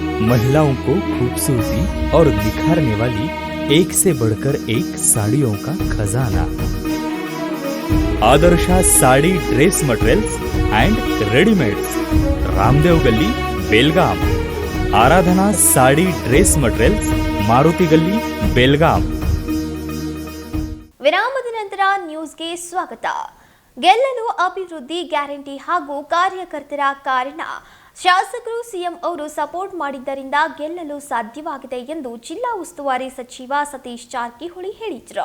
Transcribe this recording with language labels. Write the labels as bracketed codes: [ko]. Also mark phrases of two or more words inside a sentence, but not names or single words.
[hi] महिलाओं को खूबसूरती और निखारने वाली एक से बढ़कर एक साड़ियों का खजाना। आदर्शा साड़ी ड्रेस मटेरियल्स एंड रेडीमेड्स, रामदेव गली, बेलगाम। आराधना साड़ी ड्रेस मटेरियल्स, मारुति गली, बेलगाम। [kn] ವಿರಾಮದ ನಂತರ ನ್ಯೂಸ್ಗೆ ಸ್ವಾಗತ. ಗೆಲ್ಲಲು ಅಭಿವೃದ್ಧಿ ಗ್ಯಾರಂಟಿ ಹಾಗೂ ಕಾರ್ಯಕರ್ತರ ಕಾರಣ. ಶಾಸಕರು ಸಿಎಂ ಅವರು ಸಪೋರ್ಟ್ ಮಾಡಿದ್ದರಿಂದ ಗೆಲ್ಲಲು ಸಾಧ್ಯವಾಗಿದೆ ಎಂದು ಜಿಲ್ಲಾ ಉಸ್ತುವಾರಿ ಸಚಿವ ಸತೀಶ್ ಜಾರಕಿಹೊಳಿ ಹೇಳಿದರು.